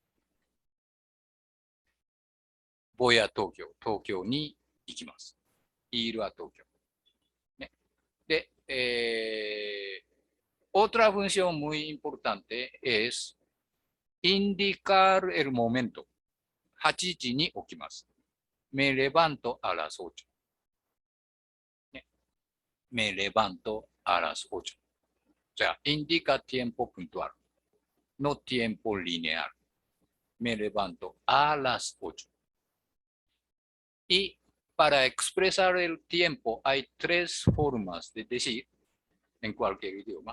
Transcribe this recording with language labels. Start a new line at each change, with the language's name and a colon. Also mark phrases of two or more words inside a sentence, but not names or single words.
Spanish: Voy a Tokio.
Japanese: Tokio ni ikimasu.
Spanish: Ir a Tokio. De, otra función muy importante es indicar el momento.
Japanese: 8 時に起きます。
Spanish: Me levanto a las 8. Me levanto a las 8. O sea, indica tiempo puntual, no tiempo lineal. Me levanto a las 8. Y para expresar el tiempo hay tres formas de decir en cualquier idioma.